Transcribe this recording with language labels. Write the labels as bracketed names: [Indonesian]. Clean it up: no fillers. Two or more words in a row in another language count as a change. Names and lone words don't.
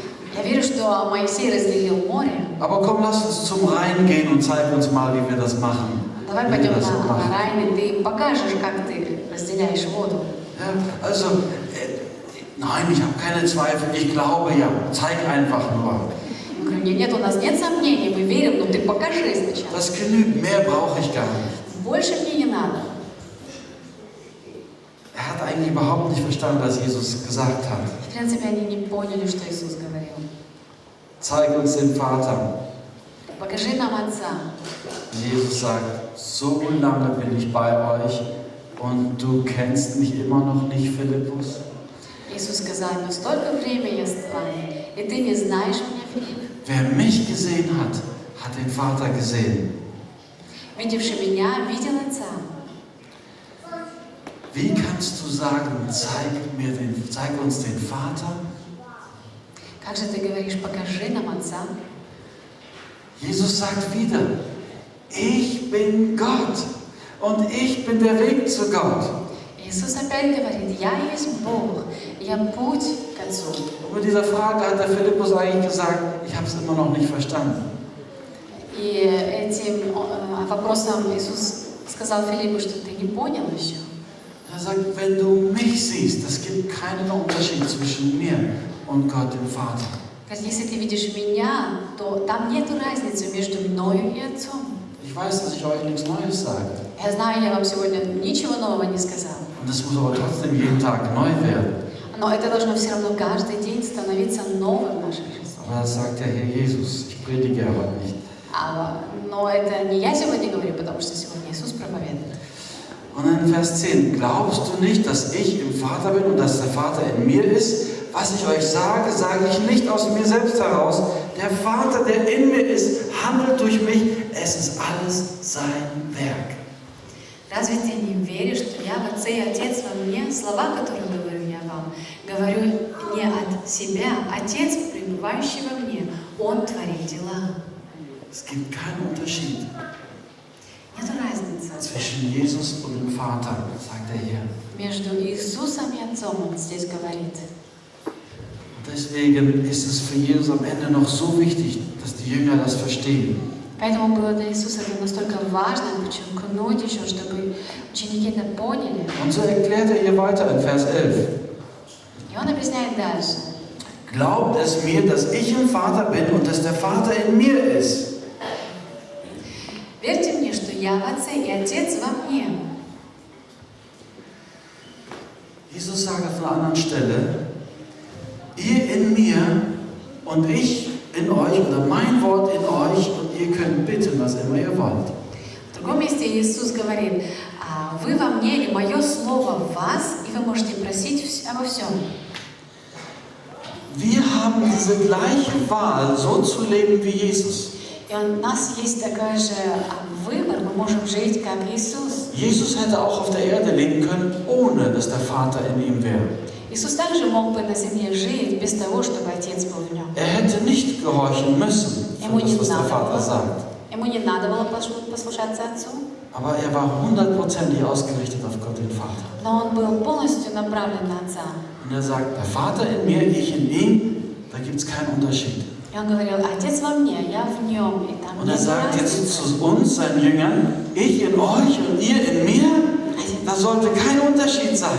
[Russian] Я Я верю, что Моисей разделил море. [German] Aber komm, lass uns zum Rhein gehen und zeig uns mal, wie wir das machen. [Russian] Давай [German] Wie wir [Russian] пойдем [German] das so [Russian] на [German] machen. [Russian] Райн, и ты покажешь, как ты разделяешь воду. [German] Ja, also, nein, ich habe keine Zweifel, ich glaube ja, zeig einfach nur. [Russian] Я говорю, нет, у нас нет сомнений, мы верим, но ты покажи сначала. [German] Das genügt, mehr brauche ich gar nicht. [Russian] Больше мне не надо. [German] Er hat eigentlich überhaupt nicht verstanden, was Jesus gesagt hat. [Russian] В принципе, они не поняли, что Иисус говорил. [German] Zeig uns den Vater. [Russian] Покажи нам Отца. [German] Jesus sagt, so lange bin ich bei euch und du kennst mich immer noch nicht, Philippus. [Russian] Иисус сказал, но столько времени я с вами, и ты не знаешь меня, Филипп. [German] Wer mich gesehen hat, hat den Vater gesehen. [Russian] Видевший меня, видел Отца. [German] Wie kannst du sagen, zeig uns den Vater? [Russian] Как же ты говоришь, покажи нам Отца? [German] Jesus sagt wieder, ich bin Gott und ich bin der Weg zu Gott. [Russian] Иисус опять говорит, я есть Бог, я путь к Отцу. [German] Und mit dieser Frage hat der Philippus eigentlich gesagt, ich habe es immer noch nicht verstanden. [Russian] И этим вопросом Иисус сказал Филиппу, что ты не понял еще. [German] Er sagt, wenn du mich siehst, es gibt keinen Unterschied zwischen mir und Gott, dem Vater. [Russian] Если ты видишь меня, то там нет разницы между мною и Отцом. [German] Ich weiß, dass ich euch nichts Neues sage. [Russian] Я знаю, я вам сегодня ничего нового не сказала. [German] Und es muss aber trotzdem jeden Tag neu werden. [Russian] Но это должно все равно каждый день становиться новым в нашей жизни. [German] Aber das sagt ja hier Jesus. Ich predige ja heute nicht. [Russian] Но это не я сегодня говорю, потому что сегодня Иисус проповедует. [German] Und in Vers 10, glaubst du nicht, dass ich im Vater bin und dass der Vater in mir ist? Was ich euch sage, sage ich nicht aus mir selbst heraus. Der Vater, der in mir ist, handelt durch mich. Es ist alles sein Werk. [Russian] Разве ты не веришь, что я в Отце и Отец во мне? Слова, которые говорю я вам, говорю не от себя. Отец, пребывающий во мне, Он творит дела. [German] Es gibt keinen Unterschied [Russian] Нет разницы [German] zwischen Jesus und dem Vater, sagt er hier. [Russian] между Иисусом и Отцом, Он здесь говорит. [German] Deswegen ist es für Jesus am Ende noch so wichtig, dass die Jünger das verstehen. [Russian] Поэтому было для Иисуса это настолько важно подчеркнуть еще, чтобы ученики это поняли. [German] Und so erklärt er hier weiter in Vers 11. [Russian] И Он объясняет дальше. [German] Glaubt es mir, dass ich im Vater bin und dass der Vater in mir ist. [Russian] Верьте мне, что я в Отце и Отец во мне. [German] Jesus sagt auf einer anderen Stelle, ihr in mir und ich in euch oder mein Wort in euch und ihr könnt bitten, was immer ihr wollt. [Russian] В другом месте Иисус говорит, вы во мне и мое слово в вас, и вы можете просить обо всем. [German] Wir haben diese gleiche Wahl, so zu leben wie Jesus. [Russian] И у нас есть такой же выбор, мы можем жить как Иисус. [German] Jesus hätte auch auf der Erde leben können, ohne dass der Vater in ihm wäre. [Russian] Иисус также мог бы на земле жить без того, чтобы Отец был в нем. [German] Er hätte nicht gehorchen müssen für das, was der Vater sagt. [Russian] Ему не надо было послушаться Отцу, [German] Aber er war 100% ausgerichtet auf Gott, den Vater. [Russian] но он был полностью направлен на Отца. [German] Und er sagt, der Vater in mir, ich in ihm, da gibt es keinen Unterschied. [Russian] И он говорил, Отец во мне, я в нем, и там [German] Und er [Russian] нет [German] sagt jetzt [Russian] разницы. [German] zu uns, seinen Jüngern, ich in euch und ihr in mir, da sollte kein Unterschied sein.